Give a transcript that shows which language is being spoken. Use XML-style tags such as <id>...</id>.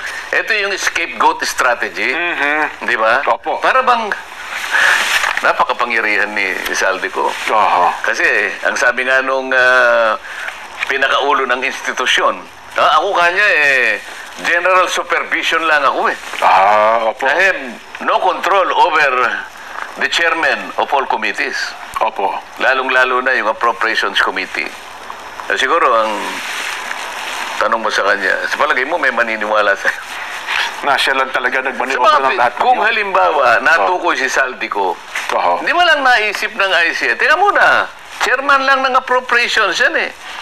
<tl>Ito yung scapegoat strategy. Di ba? Opo. Para bang napakapangyarihan ni Saldico. Kasi ang sabi nga nung pinakaulo ng institusyon, ako kanya general supervision lang ako eh. Opo.</tl> <en>I have no control over the chairman of all committees.</en> <tl>Opo. Lalong-lalo na yung Appropriations Committee. Siguro ang tanong mo sa kanya, sa palagay mo may maniniwala sa'yo? Na siya lang talaga nagmaniwala ng lahat. Kung halimbawa, natukoy si Saldico, hindi mo lang naisip ng ICI. Teka muna, chairman lang ng Appropriations yan eh.</tl>